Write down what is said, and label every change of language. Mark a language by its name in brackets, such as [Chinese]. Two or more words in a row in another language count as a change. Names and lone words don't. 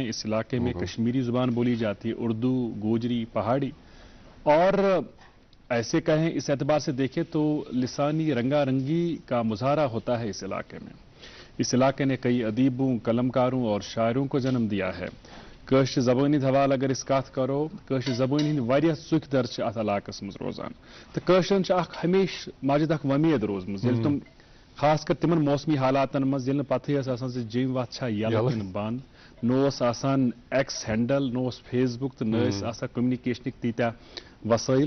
[Urdu] اس علاقے میں کشمیری زبان بولی جاتی ہے، اردو، گوجری، پہاڑی. اور ایسے کہیں اس اعتبار سے دیکھیں تو لسانی رنگا رنگی کا مظاہرہ ہوتا ہے اس علاقے میں. اس علاقے نے کئی ادیبوں، قلمکاروں اور شاعروں کو جنم دیا ہے. [Kashmiri] کٲشِر زبٲنۍ ہِنٛدۍ حوالہٕ اگر أسۍ کتھ کرو، کٲشِر زبٲنۍ ہٕنٛدۍ واریاہ ژُکۍ در چھِ اتھ علاقس منٛز روزان. تہٕ کٲشرٮ۪ن چھِ اکھ ہمیشہِ ماجد اکھ وۄمید روزمٕژ ییٚلہِ تِم خاص کر تِمن موسمی حالاتن منٛز ییٚلہِ نہٕ پتہٕے ٲس آسان زِ جیٚمۍ وتھ چھا یلہٕ کِنہٕ بنٛد، نہ اوس آسان ایکس ہینڈل، نہ اوس فیس بُک، تہٕ نہ ٲسۍ آسان کمنِکیشنٕکۍ تیٖتیٛاہ وسٲیل.